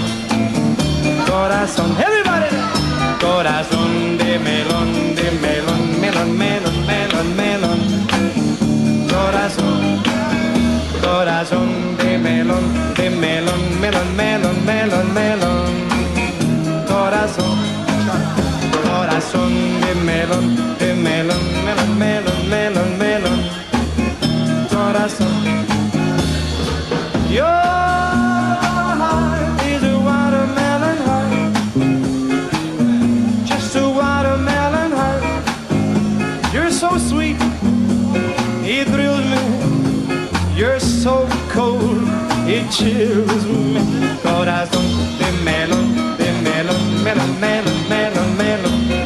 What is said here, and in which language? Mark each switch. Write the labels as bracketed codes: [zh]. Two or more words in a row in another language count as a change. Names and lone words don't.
[es] Corazón, [en] everybody. [es] Corazón de melón, melón, melón, melón, melón. Corazón, corazón de melón, melón, melón, melón, melón. Corazón, corazón de melón, melón, melón, melón, melón. Corazón. [en] Your heart is a watermelon heart, just a watermelon heart. You're so sweet, it thrills me. You're so cold, it chills me. [es] Corazón de melón, melón, melón, melón, melón.